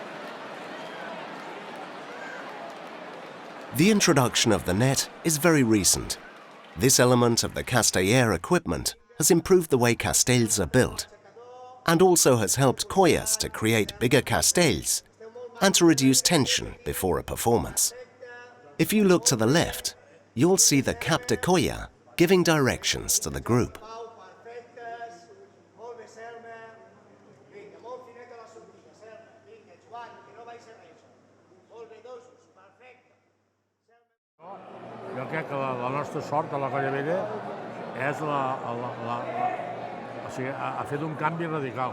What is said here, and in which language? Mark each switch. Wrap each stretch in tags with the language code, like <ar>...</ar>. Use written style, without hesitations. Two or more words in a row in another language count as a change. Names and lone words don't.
<en>The introduction of the net is very recent. This element of the Casteller equipment has improved the way castells are built and also has helped collas to create bigger castells and to reduce tension before a performance. If you look to the left, you'll see the</en> <ca>cap de colla</ca> <en>giving directions to the group.</en> <ca>Jo crec que la nostra sort a la Colla Vella és o sigui, ha fet un canvi radical.</ca>